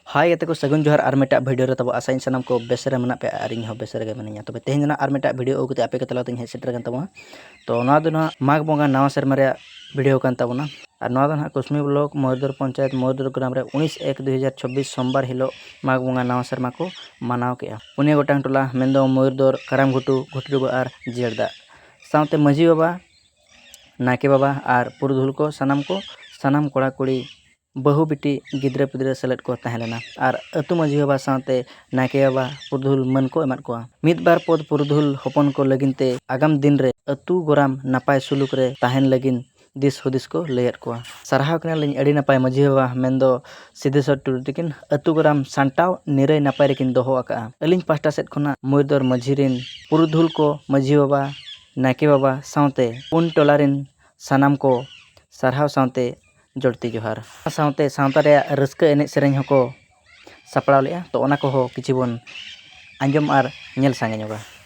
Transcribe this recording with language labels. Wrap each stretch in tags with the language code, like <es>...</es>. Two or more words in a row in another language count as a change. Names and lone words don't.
<sat>हाय गते को सगुन जोहार आर मेटा वीडियो रे तब आसाइन सनम को बेसरे मना पे आरिंग हो बेसरे गे मनिया तबे तेहें आर मेटा वीडियो ओगते आपे के तलाते हे सेटर गन तबो तो ना दो ना माग बोंगा नवा शर्मा रे वीडियो कान तबना और ना दो कुसमी ब्लॉक मोरदर पंचायत मोरदर ग्राम रे 19/1/2026 सोमवार हिलो माग बोंगा नवा शर्मा को मनाव के पुनिया गोटांग टोला मेंदो मोरदर कराम घुटू घुटू और जियरदा साउते मजी बाबा नाके बाबा और पुरधुल को सनाम कोड़ा कुड़ी बहु बिटी गिद्रे पिद्रे सेलेट को तहलेना और अतु मजी बाबा साथे नाके बाबा पुरधुल मन को एमत को मिद बार पद पुरधुल हपन को लगिनते आगाम दिन रे अतु गोराम नापाय सुलुक रे ताहेन लगिन दिस हुदिस को लेयत को सरहाव कना लिन अडी नापाय मजी बाबा मेंदो सिद्धेश्वर टुडू तिकिन अतु गोराम सांटाव निरय नापाय रेकिन दोहो आका अलिन पास्टा सेट खना मोरदर मजीरिन पुरधुल को मजी बाबा नाके बाबा साथे पुन टोलारिन सनाम को सरहाव साथे जोड़ती जोहार साथे सावता रे रस्का एने सेरेñ हको सपड़ाव लेआ तो ओना को हो किछि बन आंजम आर नेल सांगे जोगा</sat>